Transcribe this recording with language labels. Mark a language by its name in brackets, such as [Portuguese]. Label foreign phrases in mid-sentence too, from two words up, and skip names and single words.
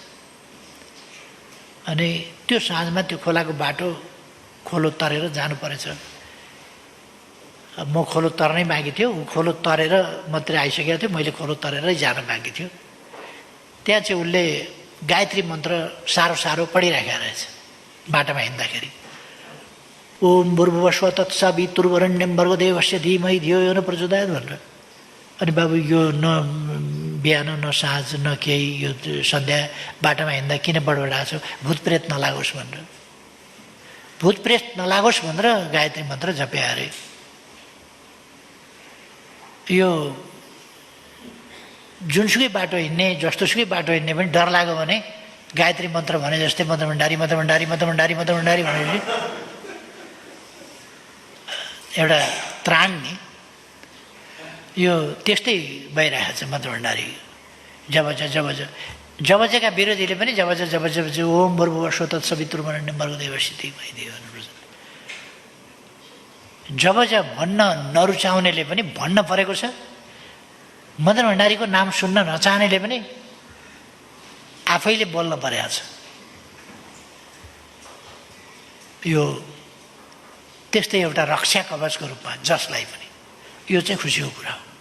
[Nepali] अनि त्यो साँझमा त्यो खोलाको बाटो खोलो तरेर जानु परेछ। म खोलो तर्नै बाँकी थियो, ऊ खोलो तरेर मात्रै आइसकेको थियो, मैले खोलो तरेरै जान बाँकी थियो। त्यहाँ चाहिँ उसले गायत्री मन्त्र सारो पढिराखेको रहेछ बाटोमा हिँड्दाखेरि। [Sanskrit] ओम भूर्भुवस्व तत्सवितुर्वरेण्यं भर्गो देवस्य धीमहि धियो यो न प्रचोदयात् भनेर। [Nepali] अनि बाबु यो न बिहान न साँझ न केही, यो सन्ध्या बाटोमा हिँड्दा किन बडबडाएको छ, भूतप्रेत नलागोस् भनेर। भूतप्रेत नलागोस् भनेर गायत्री मन्त्र जप्या अरे। यो जुनसुकै बाटो हिँड्ने, जस्तोसुकै बाटो हिँड्ने पनि डर लाग्यो भने गायत्री मन्त्र भने जस्तै मदन भण्डारी भनेपछि एउटा त्राण नि यो त्यस्तै भइरहेको छ। मदन भण्डारी जबजका विरोधीले पनि जब [Sanskrit] ओम भूर्भुवस्व तत्सवितुर्वरेण्यं भर्गो देवस्य धीमहि धियो न प्रचोदयात् [Nepali] जब भन्न नरुचाउनेले पनि भन्न परेको छ। मदन भण्डारीको नाम सुन्न नचाहनेले पनि आफैले बोल्न परेको छ। यो त्यस्तै एउटा रक्षा कवचको रूपमा जसलाई पनि यो चाहिँ खुसीको कुरा हो।